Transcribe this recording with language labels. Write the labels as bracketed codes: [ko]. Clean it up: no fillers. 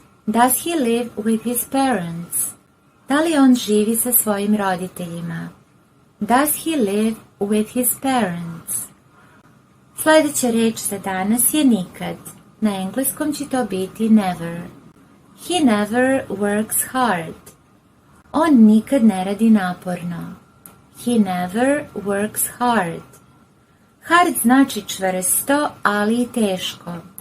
[en] Does he live with his parents? [sr] Da li on živi sa svojim roditeljima? [en] Does he live with his parents? [sr] Sljedeća reč za danas je nikad. Na engleskom će to biti never. [en] He never works hard. [sr] On nikad ne radi naporno. [en] He never works hard. [sr] Hard znači čvrsto, ali i teško.